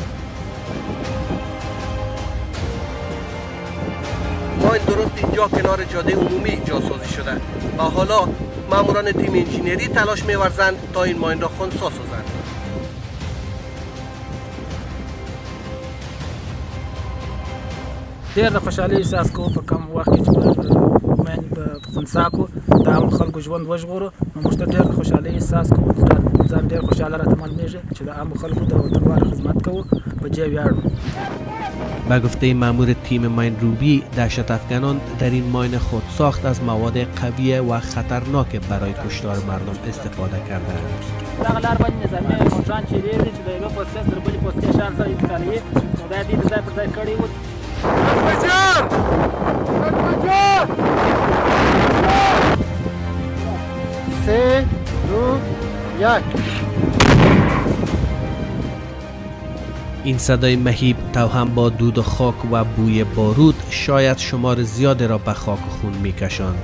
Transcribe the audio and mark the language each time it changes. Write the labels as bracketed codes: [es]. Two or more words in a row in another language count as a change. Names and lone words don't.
[fa] ما درست اینجا کنار جاده عمومی جاسازی شده و حالا ماموران تیم انجینری تلاش می‌ورزند تا این ماین را خنثی سازند. [ps] ډېر د خوشحالۍ احساس کوو په کم وخت کې چې میندې په خنثی کړو د عامو خلکو ژوند وژغورو نو موږ ته ډېر د خوشحالۍ احساس کوو ځان ډېر خوشحاله راته معلومېږي چې د عامو خلکو د وطنوالو خدمت کوو په جای ویاړو. [fa] به گفته مأمور تیم ماین روبی، دهشت افکنان در این ماین خود ساخت از مواد قوی و خطرناک برای کشتار مردم استفاده کردند. [ps] دغه لار باندې نظامي موټران چې ډېر دي چې د یوه پوستې سره بلې پوستې شان سره انتقالوي نو دا دې د ځای پر ځای کړي وو. [fa] سه دو یک. این صدای مهیب توهم با دود و خاک و بوی بارود شاید شمار زیادی را به خاک و خون میکشاند.